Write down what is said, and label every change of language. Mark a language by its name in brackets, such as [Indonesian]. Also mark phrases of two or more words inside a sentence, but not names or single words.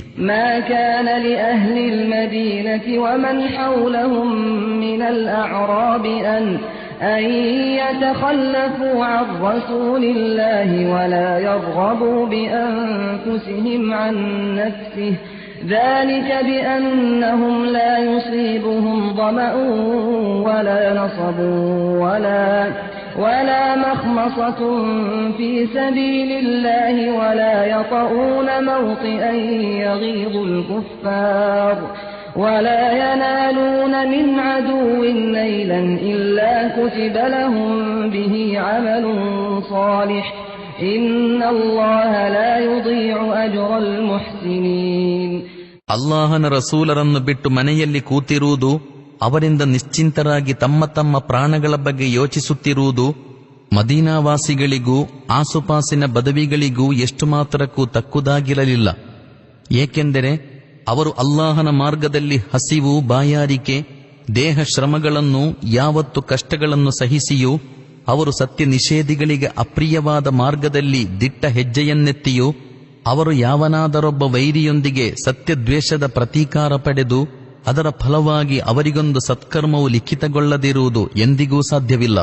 [Arabic] ما كان لأهل المدينة ومن حولهم من الأعراب أن يتخلفوا عن رسول الله ولا يرغبوا بأنفسهم عن نفسه ذلك بأنهم لا يصيبهم ظمأ ولا نصب ولا مخمصة في سبيل الله ولا يطؤون موطئا يغيظ الكفار ولا ينالون من عدو نيلا إلا كتب لهم به عمل صالح إن الله لا يضيع أجر المحسنين. [Kannada] ಅಲ್ಲಾಹನ ರಸೂಲರನ್ನು ಬಿಟ್ಟು ಮನೆಯಲ್ಲಿ ಕೂತಿರುವುದು, ಅವರಿಂದ ನಿಶ್ಚಿಂತರಾಗಿ ತಮ್ಮ ತಮ್ಮ ಪ್ರಾಣಗಳ ಬಗ್ಗೆ ಯೋಚಿಸುತ್ತಿರುವುದು ಮದೀನಾವಾಸಿಗಳಿಗೂ ಆಸುಪಾಸಿನ ಬದವಿಗಳಿಗೂ ಎಷ್ಟು ಮಾತ್ರಕ್ಕೂ ತಕ್ಕುದಾಗಿರಲಿಲ್ಲ. ಏಕೆಂದರೆ ಅವರು ಅಲ್ಲಾಹನ ಮಾರ್ಗದಲ್ಲಿ ಹಸಿವು, ಬಾಯಾರಿಕೆ, ದೇಹ ಶ್ರಮಗಳನ್ನು, ಯಾವತ್ತು ಕಷ್ಟಗಳನ್ನು ಸಹಿಸಿಯೂ ಅವರು ಸತ್ಯ ನಿಷೇಧಿಗಳಿಗೆ ಅಪ್ರಿಯವಾದ ಮಾರ್ಗದಲ್ಲಿ ದಿಟ್ಟ ಹೆಜ್ಜೆಯನ್ನೆತ್ತಿಯೂ ಅವರು ಯಾವನಾದರೊಬ್ಬ ವೈರಿಯೊಂದಿಗೆ ಸತ್ಯದ್ವೇಷದ ಪ್ರತೀಕಾರ ಪಡೆದು ಅದರ ಫಲವಾಗಿ ಅವರಿಗೊಂದು ಸತ್ಕರ್ಮವು ಲಿಖಿತಗೊಳ್ಳದಿರುವುದು ಎಂದಿಗೂ ಸಾಧ್ಯವಿಲ್ಲ.